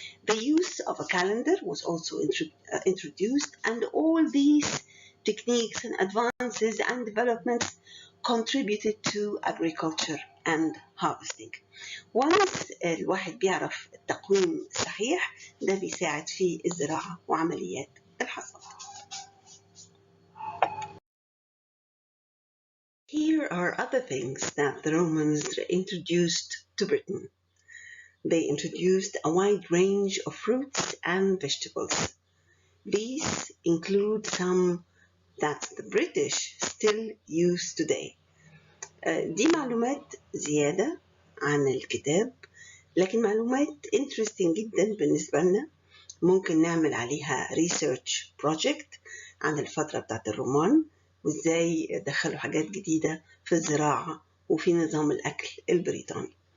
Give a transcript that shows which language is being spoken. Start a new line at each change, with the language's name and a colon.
English: The use of a calendar was also introduced, and all these techniques and advances and developments contributed to agriculture and harvesting.
Arabic: Once الواحد بيعرف التقويم الصحيح ده بيساعد في الزراعة وعمليات الحصاد.
English: Here are other things that the Romans introduced to Britain. They introduced a wide range of fruits and vegetables. These include some that the British still use today.
Arabic: دي معلومات زيادة عن الكتاب، لكن معلومات interesting جدا بالنسبة لنا. ممكن نعمل عليها
English: research project
Arabic: عن الفترة بتاعت الرومان وإزاي دخلوا حاجات جديدة في الزراعة وفي نظام الأكل البريطاني.